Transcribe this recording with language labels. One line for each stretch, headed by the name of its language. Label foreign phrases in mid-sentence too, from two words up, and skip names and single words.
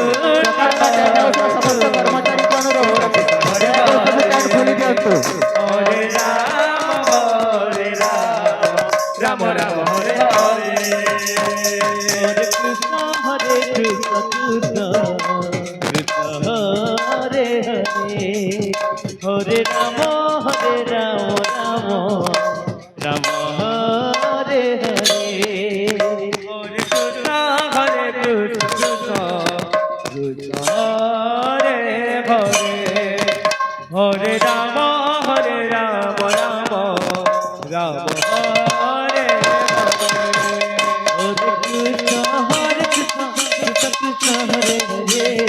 Odia: ସମସ୍ତ କର୍ମଚାରୀଙ୍କ ଅନୁରୋଧ, ଦୟାକରି ସବୁ ଟ୍ୟାଗ୍ ଖୋଲି ଦିଅନ୍ତୁ।
Sanskrit: ହରେ ରାମ ରାମ ହରେ ହରେ ହରେ କୃଷ୍ଣ କୃଷ୍ଣ କୃଷ୍ଣ ହରେ ହରେ হরে রাম রাম রাম হরে হরে হরে কৃষ্ণ কৃষ্ণ কৃষ্ণ হরে হরে হরে রাম রাম রাম হরে হরে হরে কৃষ্ণ কৃষ্ণ কৃষ্ণ হরে হরে